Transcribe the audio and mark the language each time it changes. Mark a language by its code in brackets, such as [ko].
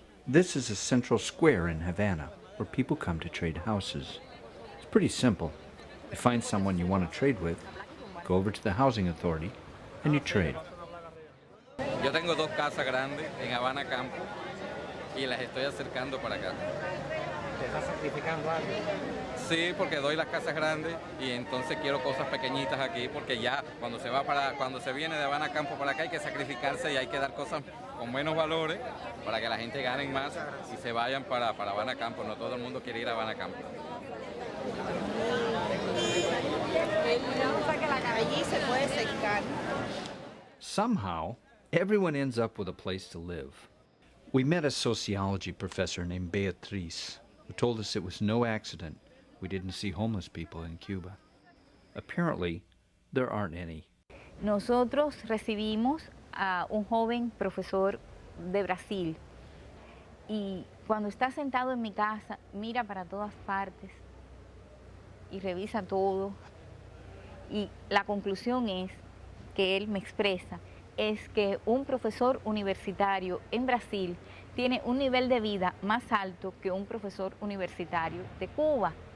[en] This is a central square in Havana where people come to trade houses. It's pretty simple. You find someone you want to trade with, go over to the housing authority, and you trade. [es] Yo tengo 2 casas grandes en Habana Campo y las estoy acercando para acá. ¿Te estás sacrificando algo? Sí, porque doy las casas grandes y entonces quiero cosas pequeñitas aquí porque ya cuando se viene de Habana Campo para acá hay que sacrificarse y hay que dar cosas con menos valores para que la gente gane más y se vayan para Habana Campo. No todo el mundo quiere ir a Habana Campo. Allí se puede secar. [en] Somehow, everyone ends up with a place to live. We met a sociology professor named Beatriz, who told us it was no accident we didn't see homeless people in Cuba. Apparently, there aren't any. [es] Nosotros recibimos a un joven profesor de Brasil y cuando está sentado en mi casa mira para todas partes y revisa todo y la conclusión es que él me expresa es que un profesor universitario en Brasil tiene un nivel de vida más alto que un profesor universitario de Cuba.